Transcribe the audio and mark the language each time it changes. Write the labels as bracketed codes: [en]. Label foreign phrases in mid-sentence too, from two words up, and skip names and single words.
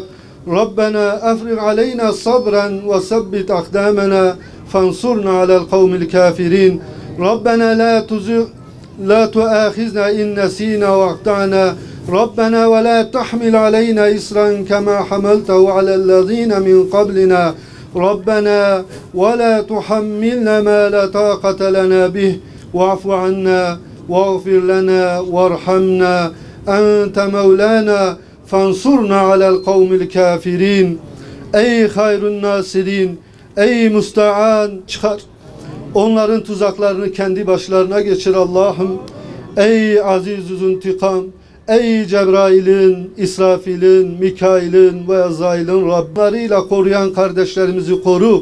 [ar] ربنا أفرغ علينا صبرا وثبت أقدامنا فانصرنا على القوم الكافرين. ربنا لا تؤاخذنا إن نسينا أو أخطأنا. ربنا ولا تحمل علينا إصرا كما حملته على الذين من قبلنا. ربنا ولا تحملنا ما لا طاقة لنا به واعف عنا واغفر لنا وارحمنا أنت مولانا فانصرنا على القوم الكافرين. [tr] Ey [ar] خير الناصرين, [tr] ey müsta'an, çıkar. Onların tuzaklarını kendi başlarına geçir Allah'ım. Ey Aziz-ü Züntikam, ey Cebrail'in, İsrafil'in, Mikail'in ve Azrail'in Rablarıyla koruyan kardeşlerimizi koru.